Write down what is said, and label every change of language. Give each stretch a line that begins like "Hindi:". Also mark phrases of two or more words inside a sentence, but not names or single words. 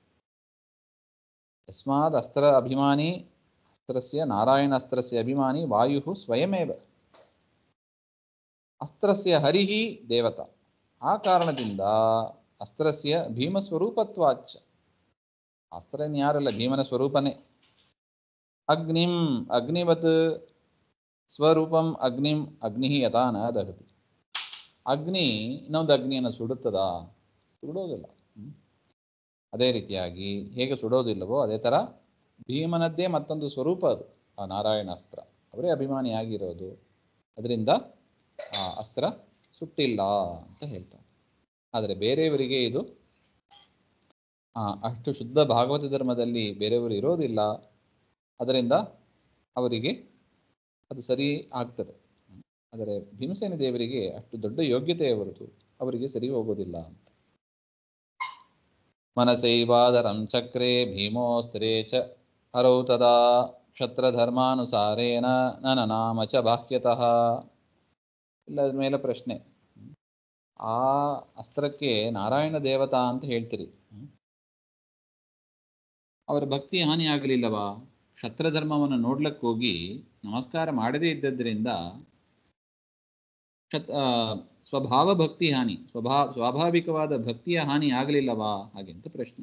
Sanskrit: ಯಸ್ಮಾದ್ ಅಸ್ತ್ರ ಅಭಿಮಾನಿ ಅಸ್ತ್ರಸ್ಯ ನಾರಾಯಣ ಅಸ್ತ್ರಸ್ಯ ಅಭಿಮಾನಿ ವಾಯು ಸ್ವಯಮೇವ ಅಸ್ತ್ರಸ್ಯ ಹರಿಹಿ ದೇವತಾ.
Kannada: ಆ ಕಾರಣದಿಂದ
Sanskrit: ಅಸ್ತ್ರಸ್ಯ ಭೀಮಸ್ವರೂಪತ್ವಾಚ,
Kannada: ಅಸ್ತ್ರ ಯಾರಲ್ಲ, ಭೀಮನ ಸ್ವರೂಪನೇ.
Sanskrit: ಅಗ್ನಿಂ ಅಗ್ನಿವತ್ ಸ್ವರೂಪಂ ಅಗ್ನಿಂ ಅಗ್ನಿ ಯಥಾ ನ ದಹತಿ.
Kannada: ಅಗ್ನಿ ಇನ್ನೊಂದು ಅಗ್ನಿಯನ್ನು ಸುಡುತ್ತದಾ? ಸುಡೋದಿಲ್ಲ. ಅದೇ ರೀತಿಯಾಗಿ ಹೇಗೆ ಸುಡೋದಿಲ್ಲವೋ ಅದೇ ಥರ ಭೀಮನದ್ದೇ ಮತ್ತೊಂದು ಸ್ವರೂಪ ಅದು, ಆ ನಾರಾಯಣಾಸ್ತ್ರ. ಅವರೇ ಅಭಿಮಾನಿಯಾಗಿರೋದು, ಅದರಿಂದ ಆ ಅಸ್ತ್ರ ಸುಟ್ಟಿಲ್ಲ ಅಂತ ಹೇಳ್ತಾರೆ. ಆದರೆ ಬೇರೆಯವರಿಗೆ ಇದು ಅಷ್ಟು ಶುದ್ಧ ಭಾಗವತ ಧರ್ಮದಲ್ಲಿ ಬೇರೆಯವರು ಇರೋದಿಲ್ಲ, ಅದರಿಂದ ಅವರಿಗೆ ಅದು ಸರಿ ಆಗ್ತದೆ. ಆದರೆ ಭೀಮಸೇನ ದೇವರಿಗೆ ಅಷ್ಟು ದೊಡ್ಡ ಯೋಗ್ಯತೆಯವರದು, ಅವರಿಗೆ ಸರಿ ಹೋಗೋದಿಲ್ಲ ಅಂತ.
Sanskrit: ಮನಸೈವಾದರಂ ಚಕ್ರೆ ಭೀಮೋಸ್ತ್ರೇ ಚ ಹರೌ ತದಾ ಕ್ಷತ್ರಧರ್ಮಾನುಸಾರೇಣ ನಾಮ ಚ ಬಾಹ್ಯತಃ.
Kannada: ಇಲ್ಲದ ಮೇಲೆ ಪ್ರಶ್ನೆ, ಆ ಅಸ್ತ್ರಕ್ಕೆ ನಾರಾಯಣ ದೇವತಾ ಅಂತ ಹೇಳ್ತೀರಿ, ಅವರ ಭಕ್ತಿ ಹಾನಿ ಆಗಲಿಲ್ಲವಾ? ಕ್ಷತ್ರಧರ್ಮವನ್ನು ನೋಡ್ಲಕ್ಕೆ ಹೋಗಿ ನಮಸ್ಕಾರ ಮಾಡದೇ ಇದ್ದದ್ರಿಂದ ಸ್ವಭಾವ ಭಕ್ತಿ ಹಾನಿ, ಸ್ವಾಭಾವಿಕವಾದ ಭಕ್ತಿಯ ಹಾನಿ ಆಗಲಿಲ್ಲವಾ ಹಾಗೆಂತ ಪ್ರಶ್ನೆ.